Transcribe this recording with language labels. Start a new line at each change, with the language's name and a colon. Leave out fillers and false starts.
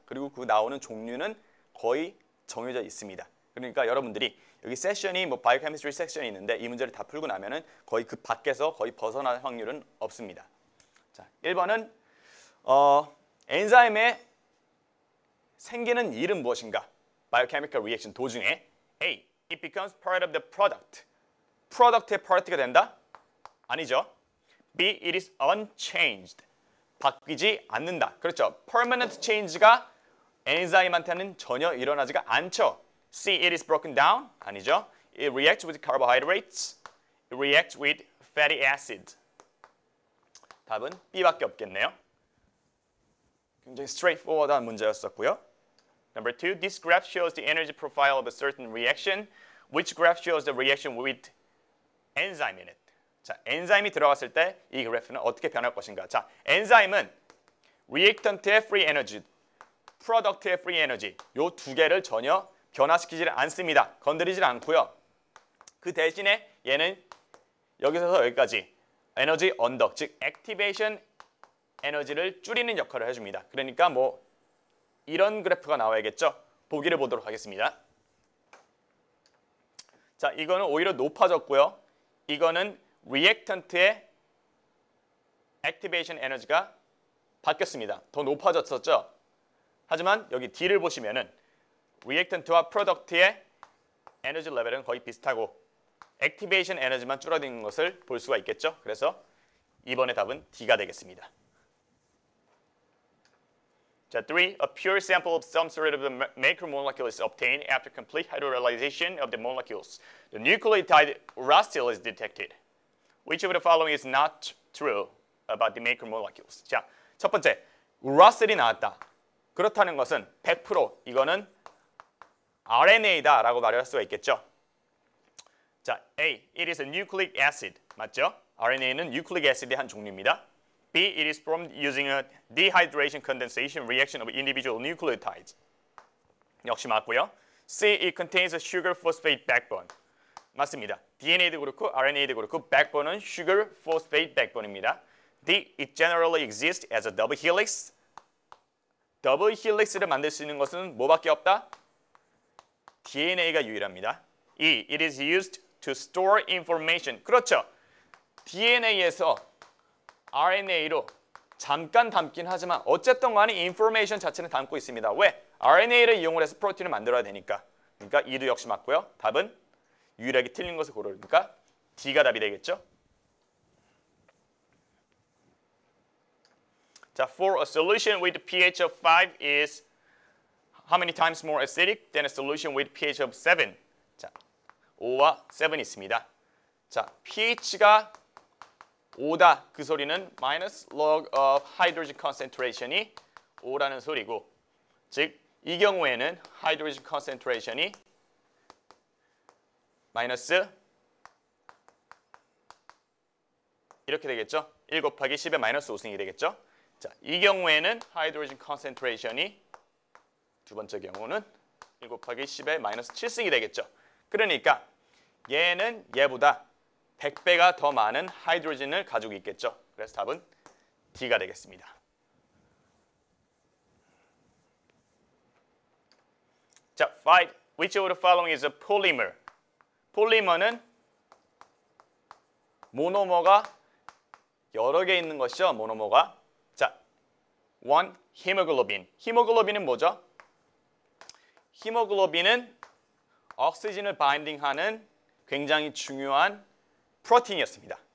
Korean: 그리고 그 나오는 종류는 거의 정해져 있습니다. 그러니까 여러분들이 여기 세션이 뭐 바이오케미스트리 섹션이 있는데 이 문제를 다 풀고 나면은 거의 그 밖에서 거의 벗어날 확률은 없습니다. 자, 1번은 엔자임의 생기는 일은 무엇인가?
English: Biochemical reaction
Korean: 도중에
English: A. It becomes part of the product.
Korean: 프로덕트의 파트가 된다? 아니죠.
English: B. It is unchanged.
Korean: 바뀌지 않는다. 그렇죠.
English: Permanent change
Korean: 가 엔자임한테는 전혀 일어나지가 않죠.
English: C. It is broken down.
Korean: 아니죠.
English: It reacts with carbohydrates. It reacts with fatty acid.
Korean: 답은 B밖에 없겠네요. 굉장히 straightforward한 문제였었고요.
English: Number 2. This graph shows the energy profile of a certain reaction. Which graph shows the reaction with enzyme in it?
Korean: 자, 엔자임이 들어갔을 때 이 그래프는 어떻게 변할 것인가? 자, 엔자임은 리액턴트의 free energy, 프로덕트의 free energy 요 두 개를 전혀 변화시키지 않습니다. 건드리지 않고요. 그 대신에 얘는 여기서부터 여기까지 에너지 언덕, 즉 액티베이션 에너지를 줄이는 역할을 해줍니다. 그러니까 뭐 이런 그래프가 나와야겠죠? 보기를 보도록 하겠습니다. 자, 이거는 오히려 높아졌고요. 이거는 리액턴트의 액티베이션 에너지가 바뀌었습니다. 더 높아졌었죠? 하지만 여기 D를 보시면은 리액턴트와 프로덕트의 에너지 레벨은 거의 비슷하고 액티베이션 에너지만 줄어드는 것을 볼 수가 있겠죠? 그래서 이번의 답은 D가 되겠습니다. 자, 3.
English: A pure sample of some sort of the macromolecule is obtained after complete hydrolyzation of the molecules. The nucleotide uracil is detected. Which of the following is not true about the macromolecules?
Korean: 자, 첫 번째, uracil이 나왔다. 그렇다는 것은 100% 이거는 RNA다라고 말할 수가 있겠죠.
English: 자, A. It is a nucleic acid.
Korean: 맞죠? RNA는 nucleic acid의 한 종류입니다.
English: B. It is formed using a dehydration condensation reaction of individual nucleotides.
Korean: 역시 맞고요.
English: C. It contains a sugar phosphate backbone.
Korean: 맞습니다. DNA도 그렇고 RNA도 그렇고 backbone은 sugar phosphate backbone입니다.
English: D. It generally exists as a double helix.
Korean: 더블 헬릭스를 만들 수 있는 것은 뭐밖에 없다? DNA가 유일합니다.
English: E. It is used to store information.
Korean: 그렇죠. DNA에서 RNA로 잠깐 담긴 하지만 어쨌든 간에 information 자체는 담고 있습니다. 왜? RNA를 이용을 해서 프로틴을 만들어야 되니까. 그러니까 E도 역시 맞고요. 답은 유일하게 틀린 것을 고르니까 D가 답이 되겠죠.
English: 자, for a solution with pH of 5 is how many times more acidic than a solution with pH of 7?
Korean: 자, 5와 7이 있습니다. 자, pH가 5다. 그 소리는
English: minus log of hydrogen concentration
Korean: 이 5라는 소리고, 즉 이 경우에는 hydrogen concentration이 마이너스 이렇게 되겠죠. 1 곱하기 10의 마이너스 5승이 되겠죠. 자, 이 경우에는 hydrogen concentration이 두 번째 경우는 1 곱하기 10의 마이너스 7승이 되겠죠. 그러니까 얘는 얘보다 100배가 더 많은 하이드로젠을 가지고 있겠죠. 그래서 답은 D가 되겠습니다. 자, 5.
English: Which of the following is a polymer?
Korean: 폴리머는 모노머가 여러 개 있는 것이죠. 모노머가. 자, 1. 히모글로빈. 히모글로빈은 뭐죠? 히모글로빈은 옥시즌을 바인딩하는 굉장히 중요한 프로틴이었습니다.